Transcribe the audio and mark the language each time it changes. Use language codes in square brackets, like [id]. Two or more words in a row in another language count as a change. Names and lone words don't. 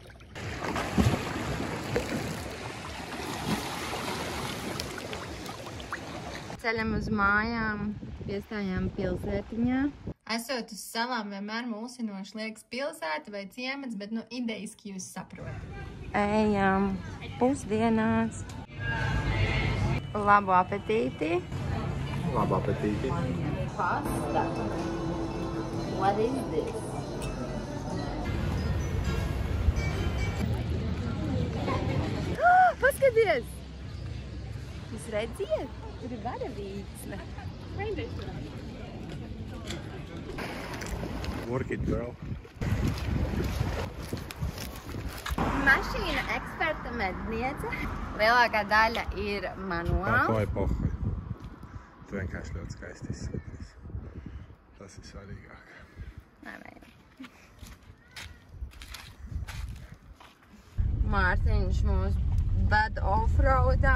[lv] Ceļam uz mājām, piestājām pilsētiņā. Esot uz salām vienmēr mulsinoši liekas pilsēta vai ciemats, bet idejiski jūs saprotat. Ejam pusdienās. Labu apetīti! Labu apetīti! Pasta! [en] What is this? [lv] Paskaties! Jūs redziet? Tur ir varavīksne. [en] Work it, girl! [lv] Mašīna eksperta medniece. Lielākā daļa ir manuāls. Pohoj, pohoj. Tu vienkārši ļoti skaisti izskaties. Tas ir svarīgāk. Mārtiņš mūs ved offroadā.